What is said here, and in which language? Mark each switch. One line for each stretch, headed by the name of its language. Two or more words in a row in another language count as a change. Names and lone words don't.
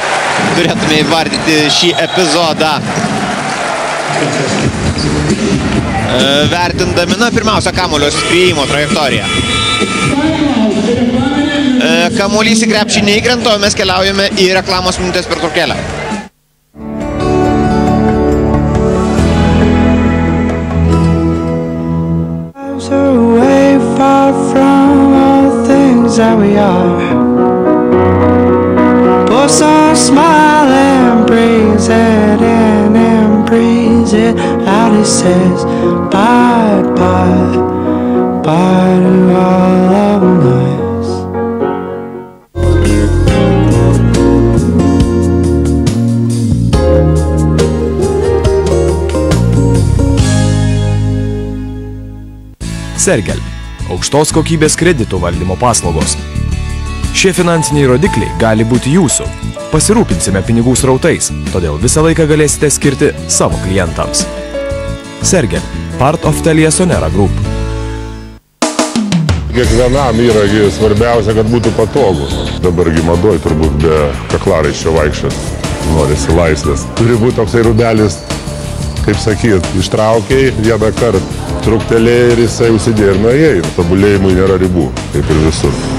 Lithuanian: Turėtume įvardyti šį epizodą. Vertindami, pirmiausia, kamuolio skriejimo trajektoriją. Kamuolys į krepšį neįkrenta, o mes keliaujame į reklamos minutės pertraukėlę.
English: That we are, both on smile and breathe it in and breathe it out. He says bye bye bye to all of us.
Lithuanian: Sergel. Aukštos kokybės kreditų valdymo paslaugos. Šie finansiniai rodikliai gali būti jūsų. Pasirūpinsime pinigų srautais, todėl visą laiką galėsite skirti savo klientams. Sergel,
English: part of Telia Sonera Group.
Lithuanian: Kiekvienam yra svarbiausia, kad būtų patogu. Dabargi madoj turbūt be kaklaraiščio vaikščiot. Norisi laisvės. Turi būti toksai rubelis, kaip sakyt, ištraukiai vieną kartą. Truktelėjai ir jisai užsidėjo ir nuėjai. Tobulėjimui nėra ribų, kaip ir visur.